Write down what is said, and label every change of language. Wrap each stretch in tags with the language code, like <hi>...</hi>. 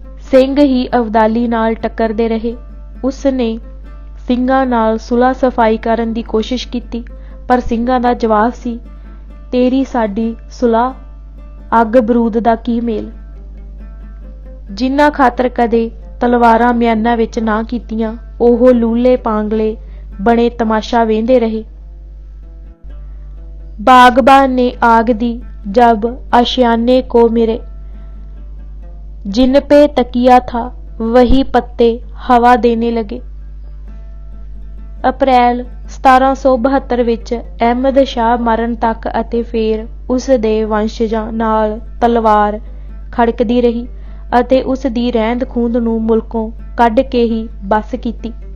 <pa>ਸਿੰਘ ਹੀ ਅਬਦਾਲੀ ਨਾਲ ਟੱਕਰਦੇ ਰਹੇ। ਉਸ ਨੇ ਸਿੰਘਾਂ ਨਾਲ ਸੁਲ੍ਹਾ ਸਫਾਈ ਕਰਨ ਦੀ ਕੋਸ਼ਿਸ਼ ਕੀਤੀ, ਪਰ ਸਿੰਘਾਂ ਦਾ ਜਵਾਬ ਸੀ, ਤੇਰੀ ਸਾਡੀ ਸੁਲ੍ਹਾ, ਅੱਗ ਬਰੂਦ ਦਾ ਕੀ ਮੇਲ। ਜਿਨ੍ਹਾਂ ਖਾਤਰ ਕਦੇ ਤਲਵਾਰਾਂ ਮਿਆਨਾਂ ਵਿੱਚ ਨਾ ਕੀਤੀਆਂ, ਉਹ ਲੂਲੇ ਪਾਂਗਲੇ ਬਣੇ ਤਮਾਸ਼ਾ ਵੇਂਦੇ ਰਹੇ।</pa> <hi>ਬਾਗਬਾਨ ਨੇ ਆਗ ਦੀ जब आशियाने को मिरे, जिन पे तकिया था वही पत्ते हवा देने लगे।</hi> <pa>ਅਪ੍ਰੈਲ 1772 ਵਿੱਚ ਅਹਿਮਦ ਸ਼ਾਹ ਮਰਨ ਤੱਕ ਅਤੇ ਫਿਰ ਉਸ ਦੇ ਵੰਸ਼ਜਾਂ ਨਾਲ ਤਲਵਾਰ ਖੜਕਦੀ ਰਹੀ ਅਤੇ ਉਸ ਦੀ ਰਹਿੰਦ ਖੂੰਹਦ ਨੂੰ ਮੁਲਕੋਂ ਕੱਢ ਕੇ ਹੀ ਬੱਸ ਕੀਤੀ।</pa>